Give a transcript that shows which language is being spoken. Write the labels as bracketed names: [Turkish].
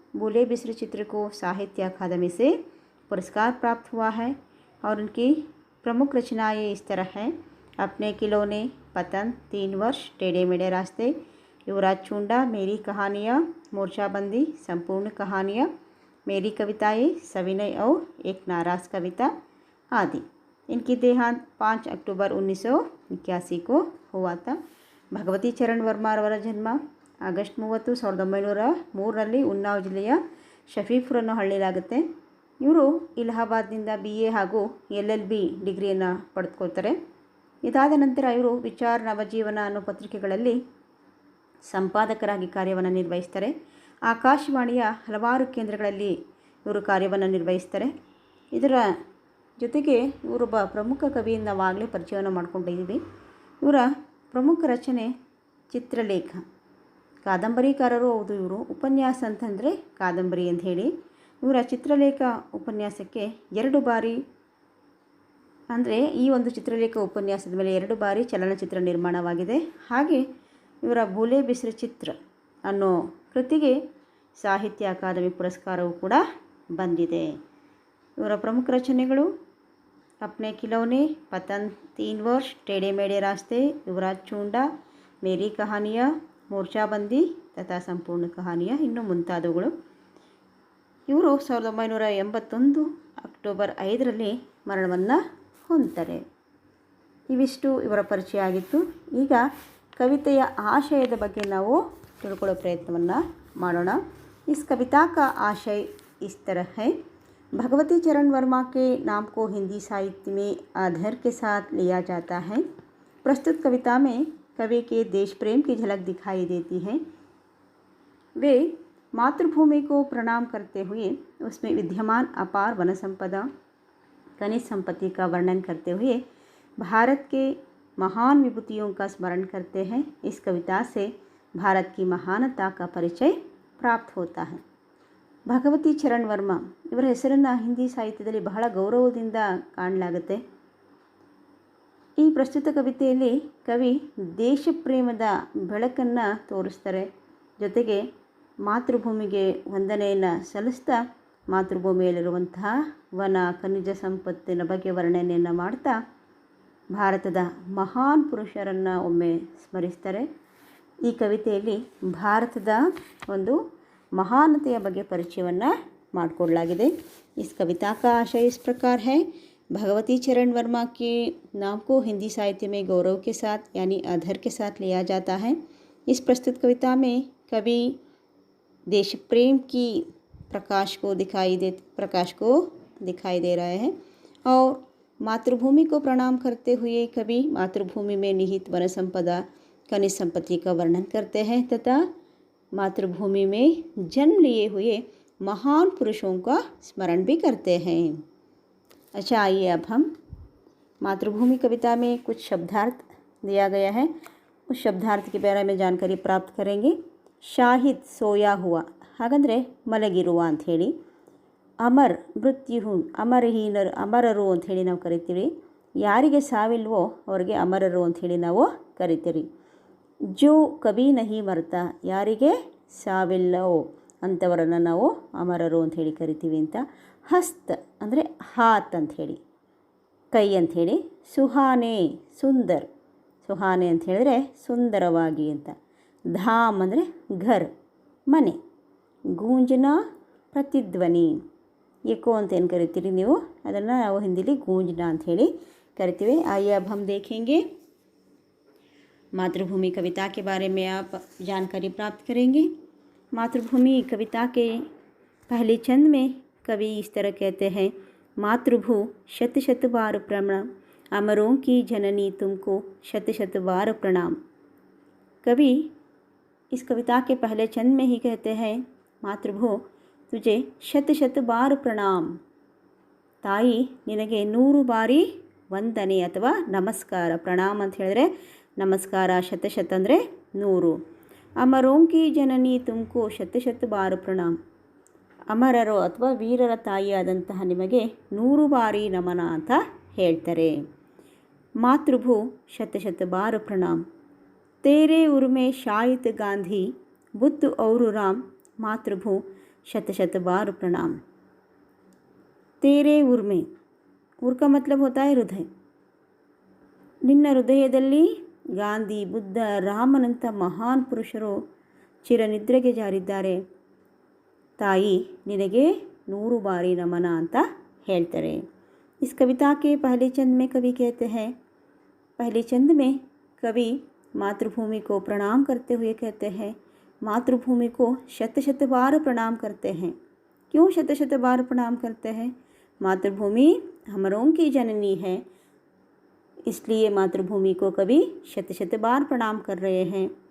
[Hindi] भोले बिसरे चित्र को साहित्य अकादमी से पुरस्कार प्राप्त हुआ है और उनकी प्रमुख रचनाएँ इस तरह हैं: अपने खिलौने, पतंग, 3 वर्ष, टेढ़े मेढ़े रास्ते, युवराज छूंडा, मेरी कहानियाँ, मोर्चाबंदी, संपूर्ण कहानियाँ, मेरी कविताएँ, सविनय और एक नाराज़ कविता आदि। इनकी देहांत 5 अक्टूबर 1981 को हुआ था। [Kannada] ಭಗವತಿ ಚರಣ್ ವರ್ಮಾ ಅವರ ಜನ್ಮ ಆಗಸ್ಟ್ 30, 1903ರಲ್ಲಿ ಉನ್ನಾವ್ ಜಿಲ್ಲೆಯ ಶಫೀಪುರ ಅನ್ನೋ ಹಳ್ಳಿಲಾಗುತ್ತೆ। ಇವರು ಇಲಾಹಾಬಾದ್ನಿಂದ BA ಹಾಗೂ LLB ಡಿಗ್ರಿಯನ್ನು ಪಡೆದುಕೊಳ್ತಾರೆ। ಇದಾದ ನಂತರ ಇವರು ವಿಚಾರ ನವಜೀವನ ಅನ್ನೋ ಪತ್ರಿಕೆಗಳಲ್ಲಿ ಸಂಪಾದಕರಾಗಿ ಕಾರ್ಯವನ್ನು ನಿರ್ವಹಿಸ್ತಾರೆ। ಆಕಾಶವಾಣಿಯ ಹಲವಾರು ಕೇಂದ್ರಗಳಲ್ಲಿ ಇವರು ಕಾರ್ಯವನ್ನು ನಿರ್ವಹಿಸ್ತಾರೆ। ಇದರ ಜೊತೆಗೆ ಇವರೊಬ್ಬ ಪ್ರಮುಖ ಕವಿಯಿಂದ ನಾವು ಆಗಲೇ ಪರಿಚಯವನ್ನು ಮಾಡ್ಕೊಂಡಿದ್ದೀವಿ। ಇವರ ಪ್ರಮುಖ ರಚನೆ ಚಿತ್ರಲೇಖ, ಕಾದಂಬರಿಕಾರರು ಹೌದು ಇವರು। ಉಪನ್ಯಾಸ ಅಂತಂದರೆ ಕಾದಂಬರಿ ಅಂತ ಹೇಳಿ ಇವರ ಚಿತ್ರಲೇಖ ಉಪನ್ಯಾಸಕ್ಕೆ 2 ಬಾರಿ ಅಂದರೆ ಈ ಒಂದು ಚಿತ್ರಲೇಖ ಉಪನ್ಯಾಸದ ಮೇಲೆ 2 ಬಾರಿ ಚಲನಚಿತ್ರ ನಿರ್ಮಾಣವಾಗಿದೆ। ಹಾಗೆ ಇವರ ಭೋಲೆ ಬಿಸರೆ ಚಿತ್ರ ಅನ್ನೋ ಕೃತಿಗೆ ಸಾಹಿತ್ಯ ಅಕಾದಮಿ ಪುರಸ್ಕಾರವೂ ಕೂಡ ಬಂದಿದೆ। ಇವರ ಪ್ರಮುಖ ರಚನೆಗಳು अपने खिलौने, पतंग, 3 वर्ष, टेढ़े मेढ़े रास्ते, युवराज छूंडा, मेरी कहानियाँ, मोर्चाबंदी तथा संपूर्ण कहानियाँ ಇನ್ನು ಮುಂತಾದವುಗಳು। ಇವರು 1981 ಅಕ್ಟೋಬರ್ 5ರಲ್ಲಿ ಮರಣವನ್ನು ಹೊಂದ್ತಾರೆ। ಇವಿಷ್ಟು ಇವರ ಪರಿಚಯ ಆಗಿತ್ತು। ಈಗ ಕವಿತೆಯ ಆಶಯದ ಬಗ್ಗೆ ನಾವು ತಿಳ್ಕೊಳ್ಳೋ ಪ್ರಯತ್ನವನ್ನು ಮಾಡೋಣ। [Hindi] इस कविता का आशय इस तरह है: भगवती चरण वर्मा के नाम को हिंदी साहित्य में आदर के साथ लिया जाता है। प्रस्तुत कविता में कवि के देश प्रेम की झलक दिखाई देती है। वे मातृभूमि को प्रणाम करते हुए उसमें विद्यमान अपार वन संपदा, खनिज संपत्ति का वर्णन करते हुए भारत के महान विभूतियों का स्मरण करते हैं। इस कविता से भारत की महानता का परिचय प्राप्त होता है। [Kannada] ಭಗವತಿ ಚರಣ್ ವರ್ಮಾ ಇವರ ಹೆಸರನ್ನು ಹಿಂದಿ ಸಾಹಿತ್ಯದಲ್ಲಿ ಬಹಳ ಗೌರವದಿಂದ ಕಾಣಲಾಗುತ್ತೆ। ಈ ಪ್ರಸ್ತುತ ಕವಿತೆಯಲ್ಲಿ ಕವಿ ದೇಶ ಪ್ರೇಮದ ಬೆಳಕನ್ನು ತೋರಿಸ್ತಾರೆ। ಜೊತೆಗೆ ಮಾತೃಭೂಮಿಗೆ ವಂದನೆಯನ್ನು ಸಲ್ಲಿಸ್ತಾ ಮಾತೃಭೂಮಿಯಲ್ಲಿರುವಂತಹ ವನ ಖನಿಜ ಸಂಪತ್ತಿನ ಬಗ್ಗೆ ವರ್ಣನೆಯನ್ನು ಮಾಡ್ತಾ ಭಾರತದ ಮಹಾನ್ ಪುರುಷರನ್ನು ಒಮ್ಮೆ ಸ್ಮರಿಸ್ತಾರೆ। ಈ ಕವಿತೆಯಲ್ಲಿ ಭಾರತದ ಒಂದು महानತೆಯ ಬಗ್ಗೆ ಪರಿಚಯವನ್ನು ಮಾಡಿಕೊಡಲಾಗಿದೆ। [Hindi] इस कविता का आशय इस प्रकार है। भगवती चरण वर्मा के नाम को हिंदी साहित्य में गौरव के साथ यानी अधर के साथ लिया जाता है। इस प्रस्तुत कविता में कवि देश प्रेम की प्रकाश को दिखाई दे रहे हैं और मातृभूमि को प्रणाम करते हुए कवि मातृभूमि में निहित वन संपदा खनिज संपत्ति का वर्णन करते हैं तथा मातृभूमि में जन्म लिए हुए महान पुरुषों का स्मरण भी करते हैं। अच्छा, आइए अब हम मातृभूमि कविता में कुछ शब्दार्थ दिया गया है, उस शब्दार्थ के बारे में जानकारी प्राप्त करेंगे। ಶಾಹಿದ್ ಸೋಯಾ ಹುವ [Kannada] ಹಾಗಂದರೆ ಮಲಗಿರುವ ಅಂಥೇಳಿ, ಅಮರ್ ಮೃತ್ಯು ಅಮರರು ಅಂಥೇಳಿ ನಾವು ಕರಿತೀವಿ, ಯಾರಿಗೆ ಸಾವಿಲ್ವೋ ಅವರಿಗೆ ಅಮರರು ಅಂಥೇಳಿ ನಾವು ಕರಿತೀವಿ। [Hindi] ಜೋ ಕಭಿ ನಹಿ ಮರ್ತಾ [Kannada] ಯಾರಿಗೆ ಸಾವಿಲ್ಲವೋ ಅಂಥವರನ್ನು ನಾವು ಅಮರರು ಅಂಥೇಳಿ ಕರಿತೀವಿ ಅಂತ। ಹಸ್ತ್ ಅಂದರೆ ಹಾತ್ ಅಂಥೇಳಿ ಕೈ ಅಂಥೇಳಿ। ಸುಹಾನೆ ಸುಂದರ್, ಸುಹಾನೆ ಅಂತ ಹೇಳಿದ್ರೆ ಸುಂದರವಾಗಿ ಅಂತ। ಧಾಮ್ ಅಂದರೆ ಘರ್ ಮನೆ। ಗೂಂಜನಾ ಪ್ರತಿಧ್ವನಿ, ಎಕೋ ಅಂತ ಏನು ಕರಿತೀರಿ ನೀವು, ಅದನ್ನು ನಾವು ಹಿಂದಿಲಿ ಗೂಂಜನಾ ಅಂಥೇಳಿ करिए। [Hindi] आइए अब हम देखेंगे मातृभूमि कविता के बारे में आप जानकारी प्राप्त करेंगे। मातृभूमि कविता के पहले चंद में कवि इस तरह कहते हैं, मातृभू शत शत बार प्रणाम, अमरों की जननी तुमको शत शत बार प्रणाम। कवि इस कविता के पहले चंद में ही कहते हैं, मातृभू तुझे शत शत बार प्रणाम, [Kannada] ताई ನಿನಗೆ 100 ಬಾರಿ ವಂದನೆ ಅಥವಾ ನಮಸ್ಕಾರ। ಪ್ರಣಾಮ ಅಂತ ಹೇಳಿದ್ರೆ ನಮಸ್ಕಾರ, ಶತಶತ ಅಂದರೆ 100। [Hindi] ಅಮರೋಂ ಕಿ ಜನನಿ ತುಮಕೋ ಶತ ಶತ ಬಾರ್ ಪ್ರಣಾಮ್, [Kannada] ಅಮರರು ಅಥವಾ ವೀರರ ತಾಯಿಯಾದಂತಹ ನಿಮಗೆ 100 ಬಾರಿ ನಮನ ಅಂತ ಹೇಳ್ತಾರೆ। [Hindi] ಮಾತೃಭೂ ಶತ ಶತ ಬಾರ್ ಪ್ರಣಾಮ್, तेरे उर में शाहिद गांधी बुद्ध और राम, मातृभू शत शत बार प्रणाम। तेरे उर में, उर का मतलब होता है हृदय, [Kannada] ನಿನ್ನ ಹೃದಯದಲ್ಲಿ ಗಾಂಧಿ ಬುದ್ಧ ರಾಮನಂಥ ಮಹಾನ್ ಪುರುಷರು ಚಿರನಿದ್ರೆಗೆ ಜಾರಿದ್ದಾರೆ, ತಾಯಿ ನಿನಗೆ 100 ಬಾರಿ ನಮನ ಅಂತ ಹೇಳ್ತಾರೆ। [Hindi] इस कविता के पहले चंद में कवि कहते हैं, पहले चंद में कवि मातृभूमि को प्रणाम करते हुए कहते हैं, मातृभूमि को शत शत बार प्रणाम करते हैं। क्यों शत शत बार प्रणाम करते हैं? मातृभूमि हमरों की जननी है, इसलिए मातृभूमि को कवि शत शत बार प्रणाम कर रहे हैं।